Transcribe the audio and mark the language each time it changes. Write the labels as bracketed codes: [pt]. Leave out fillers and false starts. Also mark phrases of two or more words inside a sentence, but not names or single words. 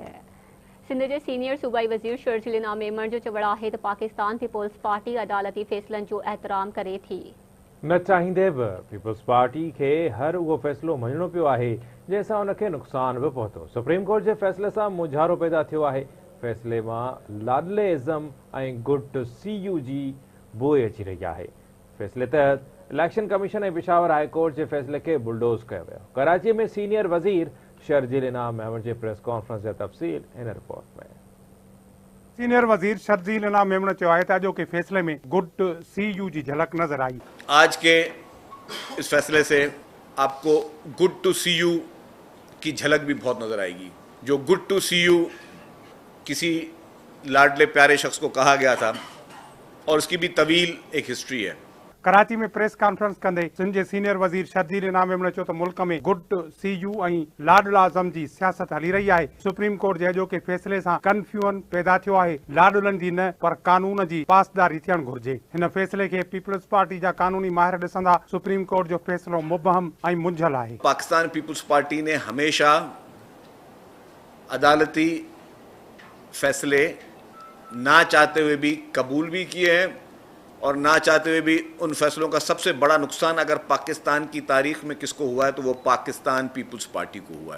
[sd] सिंध जे सीनियर सूबाई वज़ीर शर्जील इनाम मेमण जो चवणु आहे त पाकिस्तान पीपुल्स पार्टी अदालती फ़ैसिलनि जो एहतराम करे थी। न चाहींदे बि पीपल्स पार्टी खे हर उहो फ़ैसिलो मञणो पियो आहे जंहिंसां उनखे नुक़सान बि पहुतो। सुप्रीम कोर्ट जे फ़ैसिले सां मुझारो पैदा थियो आहे। फ़ैसिले मां लाडले इज़म ऐं [en] good to see you [sd] जी बोइ अची रही आहे। फ़ैसिले तहत इलेक्शन कमीशन ऐं पेशावर हाई कोर्ट जे फ़ैसिले खे बुलडोज़ कयो वियो। कराची में सीनियर वज़ीर शर्जील इनाम मेमण जे प्रेस कॉन्फ्रेंस जा तफ़सील हिन रिपोर्ट में। सीनियर वजीर शर्जील इनाम मेमण चयो आहे त अॼोके फैसले में [en] good to see you [sd] जी झलक नजर आई। [ur] آج کے اس فیصلے سے آپ کو [en] good to see you [ur] کی جھلک بھی بہت نظر آئے گی. جو [en] good to see you [ur] کسی لاڈلے پیارے شخص کو کہا گیا تھا اور اس کی بھی طویل ایک ہسٹری ہے. [sd] कराची में प्रेस कॉन्फ्रेंस कंदे सिंध जे सीनियर वजीर शर्जील इनाम मेमण चयो त मुल्क में [en] good to see you [sd] ऐं लाडला आज़म जी सियासत हली रही आहे। सुप्रीम कोर्ट जे अॼोके फैसले सां कंफ्यूजन पैदा थियो आहे। लाडलनि जी न पर कानून जी पासदारी थियणु घुर्जे। हिन फैसले खे पीपल्स पार्टी जा कानूनी माहिर ॾिसंदा। सुप्रीम कोर्ट जो फैसलो मुबहम ऐं मुंझल आहे। [ur] پاکستان پیپلز پارٹی نے ہمیشہ عدالتی فیصلے نہ چاہتے ہوئے بھی قبول بھی کیے ہیں اور نہ چاہتے ہوئے بھی ان فیصلوں کا سب سے بڑا نقصان اگر پاکستان کی تاریخ میں کس کو ہوا ہے تو وہ پاکستان پیپلز پارٹی کو ہوا ہے.